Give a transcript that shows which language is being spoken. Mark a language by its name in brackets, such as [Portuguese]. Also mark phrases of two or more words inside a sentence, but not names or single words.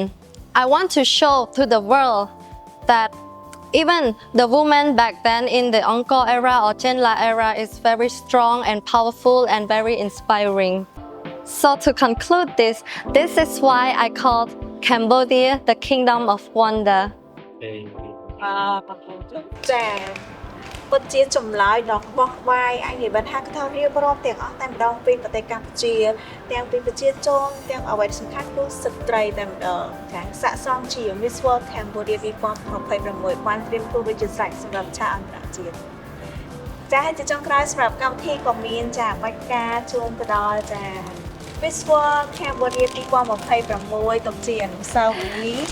[English] I want to show to the world that even the woman back then in the Angkor era or Chenla era is very strong and powerful and very inspiring. So to conclude this is why I called Cambodia the Kingdom of Wonder. [Khmer] ចាពិតជាចម្លើយដ៏បោះបាយអញនិយាយបានថាថារៀបរាប់ទាំងអស់តែម្ដងពីប្រទេសកម្ពុជាទាំងពីប្រជាជនទាំងអ្វីដែលសំខាន់គឺស្ត្រីតែម្ដងចាស័ក្តិសមជា Miss World Cambodia 2026បានត្រៀមខ្លួនរួចជាស្រេចសម្រាប់ឆាកអន្តរជាតិចាហើយជាចុងក្រោយសម្រាប់កម្មវិធីក៏មានចាបាច់ការជូនទៅដល់ចា Miss World Cambodia 2026ទុកជាអនុស្សាវរីយ៍